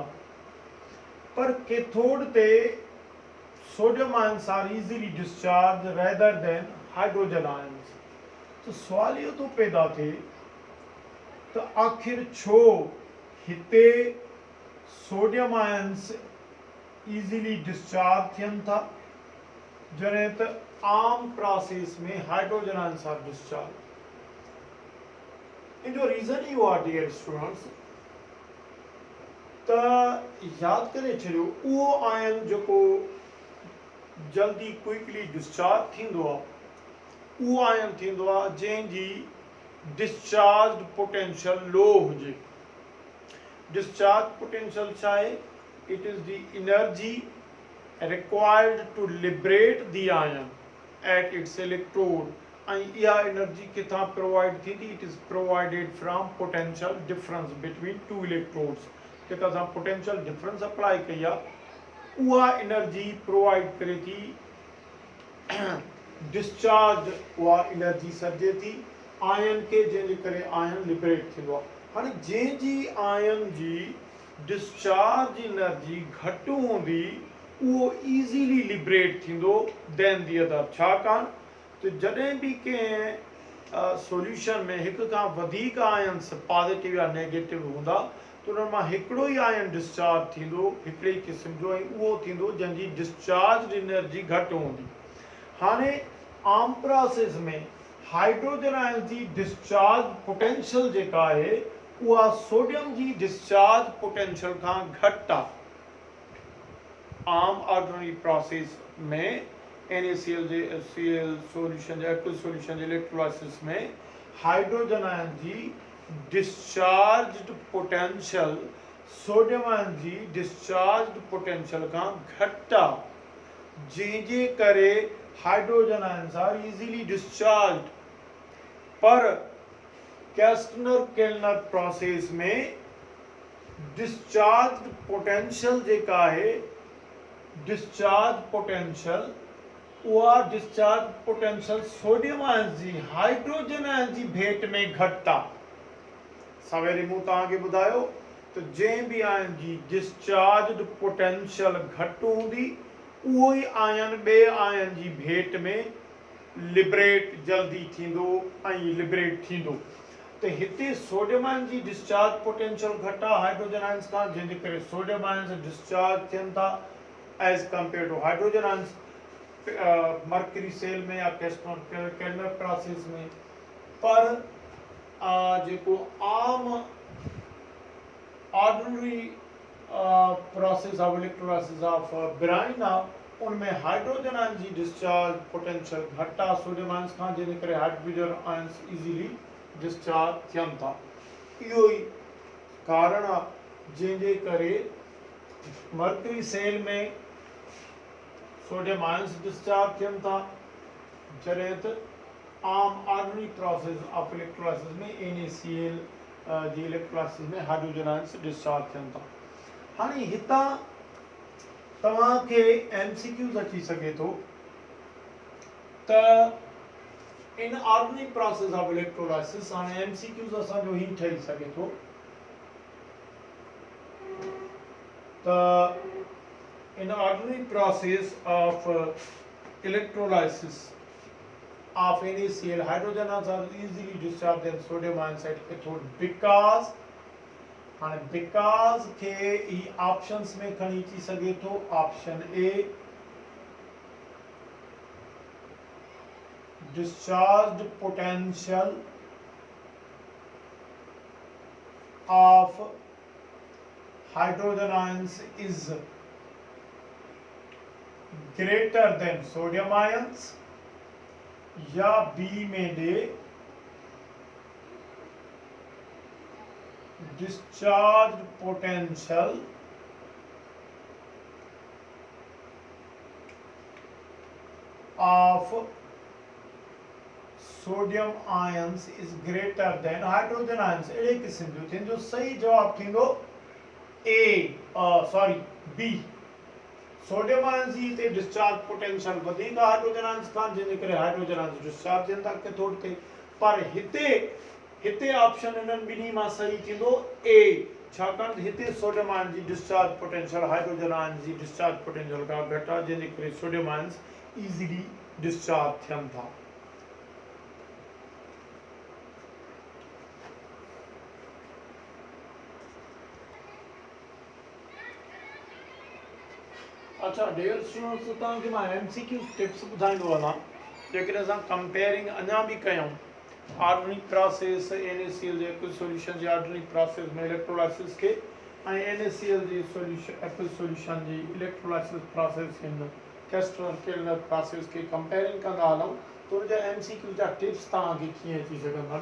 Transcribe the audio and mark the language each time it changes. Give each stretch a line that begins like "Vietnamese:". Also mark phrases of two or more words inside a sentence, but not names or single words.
English: पर कैथोड ते sodium ions are easily discharge rather than hydrogen ions.
Sindhi: तो सवाल इहो थो पैदा थिए त आखिर छो हिते
English: sodium ions easily discharge
Sindhi: थियनि था, जॾहिं त आम प्रोसेस में
English: hydrogen ions are discharge.
Sindhi: इन जो रीज़न इहो आहे
English: dear students,
Sindhi: त यादि करे छॾियो उहो आयन जेको जल्दी
English: quickly discharge
Sindhi: थींदो आहे, उहो आयन थींदो आहे जंहिंजी
English: discharge potential low
Sindhi: हुजे।
English: discharge potential
Sindhi: छा आहे?
English: It is the energy required to liberate the ion at its electrode, and
Sindhi: इहा एनर्जी किथां प्रोवाइड थींदी?
English: It is provided from potential difference between two electrodes.
Sindhi: जेका असां
English: potential difference apply
Sindhi: कई आहे, उहा
English: energy provide
Sindhi: करे थी, डिस्चार्ज उहा एनर्जी सॾिजे थी आयन के, जंहिंजे करे
English: ion liberate
Sindhi: थींदो आहे। हाणे जंहिंजी आयन जी
English: discharge energy
Sindhi: घटि हूंदी, उहो
English: easily liberate
Sindhi: थींदो
English: than the other.
Sindhi: छाकाणि त जॾहिं बि कंहिं सॉल्यूशन में हिक खां वधीक आयन्स पॉजिटिव या नेगेटिव हूंदा, त उन्हनि मां हिकिड़ो ई
English: ion discharge
Sindhi: थींदो, हिकिड़े ई क़िस्म जो, ऐं उहो थींदो जंहिंजी
English: discharge energy
Sindhi: घटि हूंदी। हाणे आम प्रोसेस में
English: hydrogen ion
Sindhi: जी
English: discharge potential
Sindhi: जेका आहे, उहा सोडियम जी
English: discharge potential
Sindhi: खां घटि आहे। आम
English: ordinary process
Sindhi: में NaCl सॉल्यूशन या
English: aqueous solution
Sindhi: जे इलेक्ट्रोलाइसिस में हाइड्रोजन आयन जी डिस्चार्ज पोटेंशियल सोडियम आयन जी डिस्चार्ज पोटेंशियल खां घटि आहे, जंहिंजे करे
English: hydrogen ions are easily discharge.
Sindhi: पर कैस्टनर-केल्नर प्रोसेस में डिस्चार्ज पोटेंशियल जेका आहे, डिस्चार्ज पोटेंशियल, उहा डिस्चार्ज पोटेंशियल सोडियम आयन जी हाइड्रोजन आयन जी भेट में घटि आहे। सवेरे मूं तव्हांखे ॿुधायो त जंहिं बि आयन जी डिस्चार्ज पोटेंशियल घटि हूंदी उहो ई आयन ॿिए आयन जी भेट में लिबरेट जल्दी थींदो ऐं लिबरेट थींदो। त हिते सोडियम आयन जी डिस्चार्ज पोटेंशियल घटि आहे हाइड्रोजन आयन्स खां, जंहिंजे करे सोडियम आयन्स
English: discharge थियनि था as compare to hydrogen ions mercury cell
Sindhi: में या केल्नर प्रोसेस में। पर जेको आम
English: ordinary process of electrolysis of brine
Sindhi: आहे उनमें हाइड्रोजन आयन जी डिस्चार्ज पोटेंशियल घटि आहे सोडियम आयन्स खां, जंहिंजे करे हाइड्रोजन आयन्स इजीली डिस्चार्ज थियनि था। इहो ई कारण आहे जंहिंजे करे मर्करी सेल में सोडियम आयन्स डिस्चार्ज थियनि था, जॾहिं त आम
English: ordinary process of electrolysis
Sindhi: में NaCl जी इलेक्ट्रोलाइसिस में हाइड्रोजन आयन्स डिस्चार्ज थियनि था। हाणे हितां तव्हांखे MCQs अची सघे थो त
English: in ordinary process of electrolysis,
Sindhi: हाणे MCQs असांजो ही ठही सघे थो
English: त in ordinary process of electrolysis of NaCl, hydrogen ions are easily discharged than sodium ions at cathode because
Sindhi: के ई ऑप्शंस में खणी अची सघे थो।
English: ऑप्शन A discharged potential of hydrogen ions is greater than sodium ions, या B में दे discharged potential of sodium ions is greater than hydrogen ions।
Sindhi: अहिड़े क़िस्म जो थींदो। सही जवाब थींदो B। सोडियम आयन्स जी हिते डिस्चार्ज पोटेंशियल वधीक हाइड्रोजन आयन्स खां, जंहिंजे करे हाइड्रोजन आयन्स डिस्चार्ज थियनि था कैथोड ते। पर हिते ऑप्शन इन्हनि ॿिन्ही मां सही थींदो A, छाकाणि त हिते सोडियम आयन जी डिस्चार्ज पोटेंशियल हाइड्रोजन आयन जी डिस्चार्ज पोटेंशियल खां घटि आहे, जंहिंजे करे सोडियम आयन्स इजीली डिस्चार्ज थियनि था।
English: अच्छा dear students,
Sindhi: तव्हांखे मां
English: MCQ tips
Sindhi: ॿुधाईंदो वञा जेकॾहिं असां कंपेयरिंग अञा बि कयूं ऑर्डिनरी प्रोसेस NaCl जे
English: aqueous solution
Sindhi: जी ऑर्डिनरी प्रोसेस में इलेक्ट्रोलाइसिस के ऐं NaCl जी एक्वस सॉल्यूशन जी इलेक्ट्रोलाइसिस प्रोसेस इन केल्नर प्रोसेस के कंपेयरिंग कंदा हलूं त उनजा MCQ जा टिप्स तव्हांखे कीअं अची सघंदा।